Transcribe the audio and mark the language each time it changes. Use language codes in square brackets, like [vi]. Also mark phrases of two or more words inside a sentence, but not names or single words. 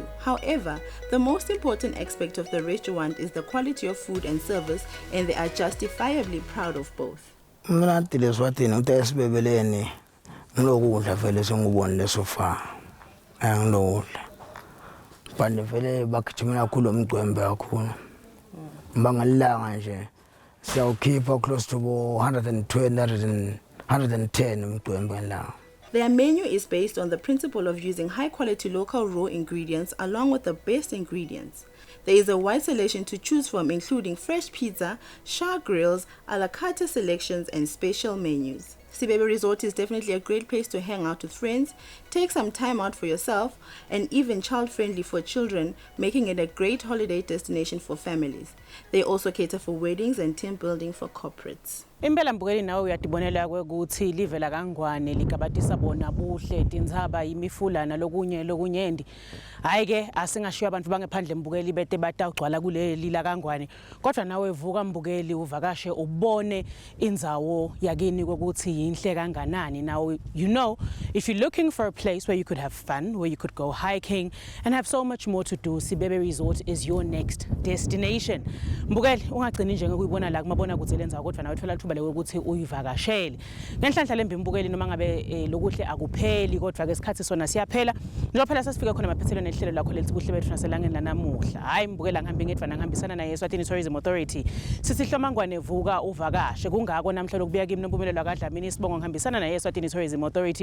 [en] However, the most important aspect of the restaurant is the quality of food and service, and they are justifiably proud of both. [ss] Mnatile swatini utesibebeleni ngilokudla vele sengubonile [en] so far. [ss] Angilokudla. Bande vele bakujimela kulo mqwembe kakhulu. Bangalanga nje siyawukhipha [en] close to 110 [ss] mqwembe la. [en] Their menu is based on the principle of using high-quality local raw ingredients along with the best ingredients. There is a wide selection to choose from, including fresh pizza, char grills, a la carte selections, and special menus. Sibebe Resort is definitely a great place to hang out with friends, take some time out for yourself, and even child-friendly for children, making it a great holiday destination for families. They also cater for weddings and team building for corporates. [ss] Impela Mbukeli nawe uyadibonela ukuthi live la kaNgwane ligabatisa bona Buhle Tindzaba imifulana lokunyendi. Hayi ke asingashiya abantu bangephandle Mbukeli bete batagcwala kuleli la kaNgwane. Kodwa nawe vuka Mbukeli uvakashe ubone indzawo yakini ukuthi yinhle kanganani. [en] Now you know, if you're looking for a place where you could have fun, where you could go hiking and have so much more to do, Sibebe Resort is your next destination. [ss] Mbukeli ungagcini nje ngokuyibona la kumabona kuthi lenza kodwa nawe thola ithuba ukuthi uyivakashele. Ngenhlanhla lembi Mbukeli noma ngabe lokuhle akupheli kodwa ke isikhathi sona siyaphela. Njengoba sasifika khona maphethelweni ehlelo lakho lethi Buhle Betfu naselangeni lanamuhla. Hayi Mbukeli ngihambe ngedwa ngihambisana naye eSwatini Tourism Authority. Sithi hlomangwane vuka uvakashe kungako namhla lokubuya kimi nompumelelo kaDlamini isibongo ngihambisana naye eSwatini Tourism Authority.